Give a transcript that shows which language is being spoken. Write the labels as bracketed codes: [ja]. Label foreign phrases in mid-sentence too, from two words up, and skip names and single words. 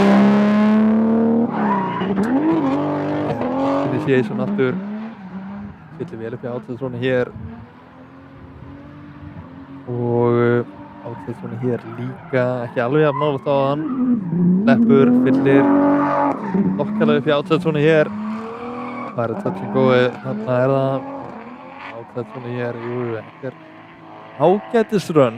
[is] Initiation aftur. Fyllir vel upp í outside-zónu hér. Og outside-zónu hér líka ekki alveg jafn nálægt á hann. Leppur, fyllir þokkalega upp í outside-zónu hér. Það [en] touch and go-ið, [is] þarna það outside-zónu hér, þetta ágætis run.